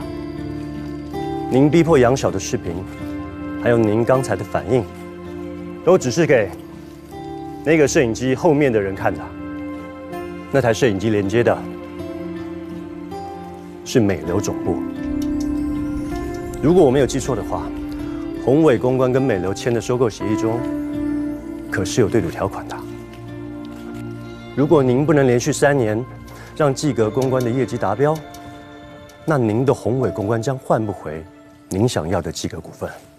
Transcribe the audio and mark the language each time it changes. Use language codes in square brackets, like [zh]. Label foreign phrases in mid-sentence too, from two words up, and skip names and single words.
[zh] 您逼迫楊曉的視頻，還有您剛才的反應，都只是給那個攝影機後面的人看的。那台攝影機連接的是美流總部。如果我沒有記錯的話，宏偉公關跟美流簽的收購協議中，可是有對賭條款的。如果您不能連續3年讓季格公關的業績達標，那您的宏偉公關將換不回您想要的季格股份。